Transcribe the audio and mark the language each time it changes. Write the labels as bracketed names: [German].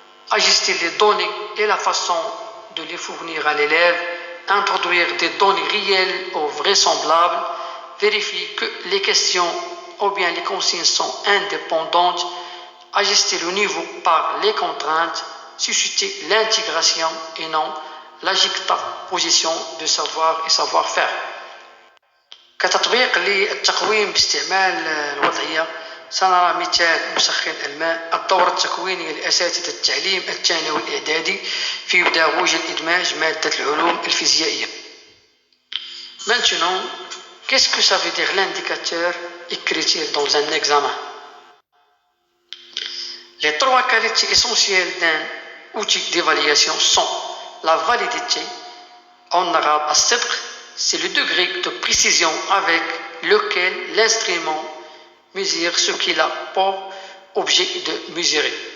[French] ajuster les données et la façon de les fournir à l'élève, introduire des données réelles ou vraisemblables, vérifier que les questions ou bien les consignes sont indépendantes, ajuster le niveau par les contraintes, susciter l'intégration et non la juxtaposition de savoir et savoir-faire. [Arabic] كتطبيق للتقويم باستعمال الوضعية سنرى مثال مسخن الماء الدورة التكوينية لأساتذة التعليم الثانوي الإعدادي في بيداغوجيا الإدماج مادة العلوم الفيزيائية. [French] Maintenant, qu'est-ce que ça veut dire l'indicateur écriture dans un examen? Les trois qualités essentielles d'un outil d'évaluation sont la validité, en arabe as-sidq, c'est le degré de précision avec lequel l'instrument mesure ce qu'il a pour objet de mesurer.